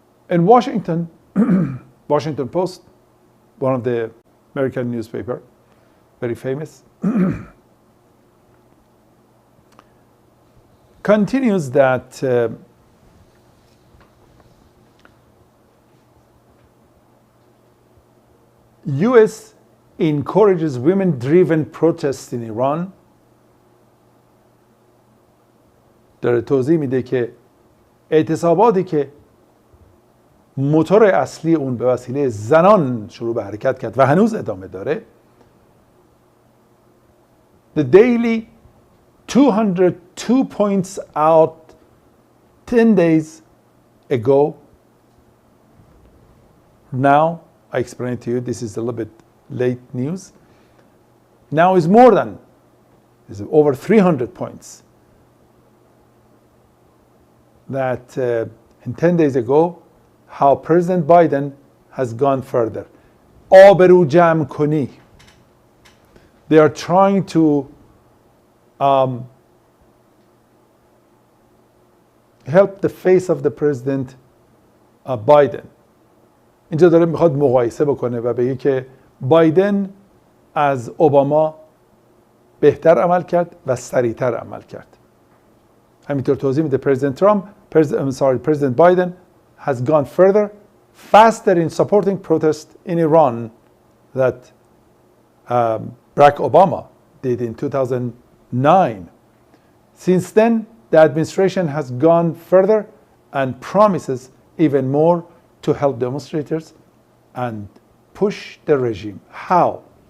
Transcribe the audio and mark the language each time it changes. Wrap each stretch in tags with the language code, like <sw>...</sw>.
<en>In Washington, Washington Post, one of the American newspaper, very famous, continues that US encourages women-driven protests in Iran. داره توضیح میده که اعتصاباتی که موتور اصلی اون به وسیله زنان شروع به حرکت کرد و هنوز ادامه داره. The daily 202 points out 10 days ago. Now, I explained to you, this is a little bit late news. Now is more than, is over 300 points. That in 10 days ago, how President Biden has gone further.</en> <fa>آبرو جمع کنی.</fa> <en>They are trying to help the face of the President Biden.</en> <fa>اینجا داره میخواد مقایسه بکنه و بگه که بایدن از اوباما بهتر عمل کرد و سریعتر عمل کرد. همینطور توضیح میده</fa> <en>President Biden has gone further, faster in supporting protests in Iran that Barack Obama did in 2009. Since then, the administration has gone further and promises even more to help demonstrators and push the regime. How?</en>